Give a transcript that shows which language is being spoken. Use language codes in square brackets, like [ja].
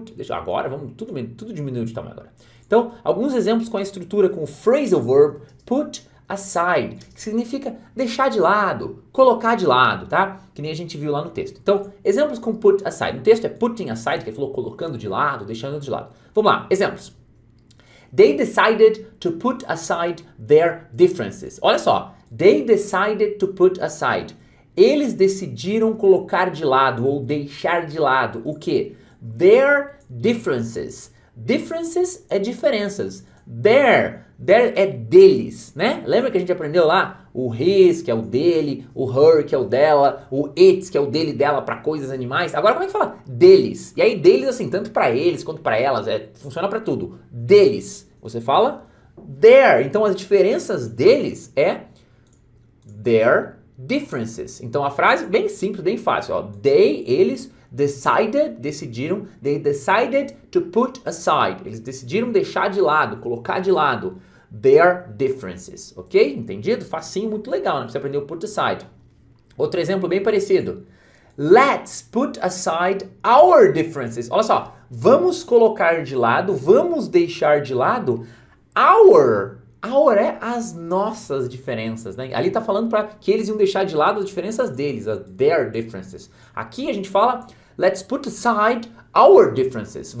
[pt] Agora, vamos tudo diminuir de tamanho agora. Então, alguns exemplos com a estrutura com o phrasal verb put aside, que significa deixar de lado, colocar de lado, tá? Que nem a gente viu lá no texto. Então, exemplos com put aside. No texto é putting aside, que ele falou colocando de lado, deixando de lado. Vamos lá, exemplos. [en] They decided to put aside their differences. [pt] Olha só, [en] they decided to put aside. [pt] Eles decidiram colocar de lado ou deixar de lado o quê? [en] Their differences. Differences é diferenças. [pt] Their é deles, né? Lembra que a gente aprendeu lá? O his, que é o dele, o her, que é o dela, o its, que é o dele, dela, para coisas, animais. Agora como é que fala? Deles. E aí deles, assim, tanto para eles quanto para elas, funciona para tudo. Deles. Você fala their. Então as diferenças deles é [en] their differences. [pt] Então a frase bem simples, bem fácil, ó. Eles decidiram, [en] they decided to put aside. [pt] Eles decidiram deixar de lado, colocar de lado [en] their differences, [pt] ok? Entendido? Facinho, muito legal, né? Você aprendeu put aside. Outro exemplo bem parecido. [en] Let's put aside our differences. [pt] Olha só, vamos colocar de lado, vamos deixar de lado our é as nossas diferenças, né? Ali tá falando para que eles iam deixar de lado as diferenças deles, as [en] their differences. [pt] Aqui a gente fala, [en] let's put aside our differences.